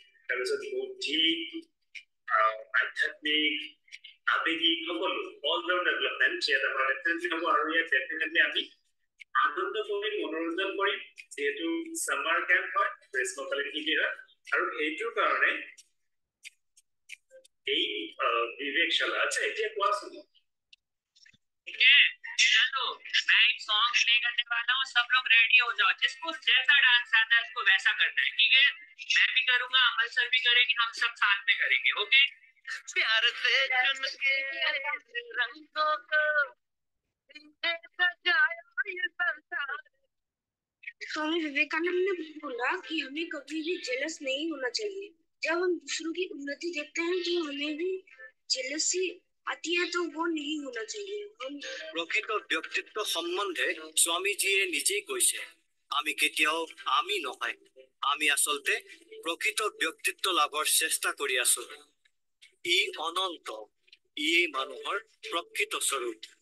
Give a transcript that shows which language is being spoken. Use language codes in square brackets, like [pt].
[as] তাৰপিছত বুদ্ধি, আধ্যাত্মিক, আবেগিক সকলো অল ৰাউণ্ড ডেভেলপমেণ্ট এটা ডেফিনেটলি হ'ব আৰু ইয়াত ডেফিনেটলি আমি আনন্দ কৰি মনোৰঞ্জন কৰিম যেহেতু সামাৰ কেম্প হয়, গ্ৰীষ্মকালীন শিবিৰ হয় আৰু এইটোৰ কাৰণে এই বিবেকশালা। আচ্ছা, এতিয়া কোৱাচোন। [hi] ठीक है, चलो मैं एक सॉन्ग प्ले करने वाला हूँ, सब लोग रेडी हो जाओ। जिसको जैसा डांस आता है उसको वैसा करना है, ठीक है? मैं भी करूंगा, अमल सर भी करेंगे, हम सब साथ में करेंगे, ओके? प्यार से चुन के रंगों को सजाया ये संसार। स्वामी विवेकानंद ने बोला कि हमें कभी भी जेलस नहीं होना चाहिए। जब हम दूसरों की उन्नति देखते हैं तो हमें भी जेलसी आती है, तो वो नहीं होना चाहिए। हम प्रकृत व्यक्तित्व सम्बन्धे [as] स्वामीजीয়ে নিজেই কৈছে আমি কেতিয়াও আমি নহয়, আমি আসলতে প্রকৃত ব্যক্তিত্ব লাভৰ চেষ্টা কৰি আছো। ই অনন্ত, ই মানুহৰ প্ৰকৃত স্বৰূপ।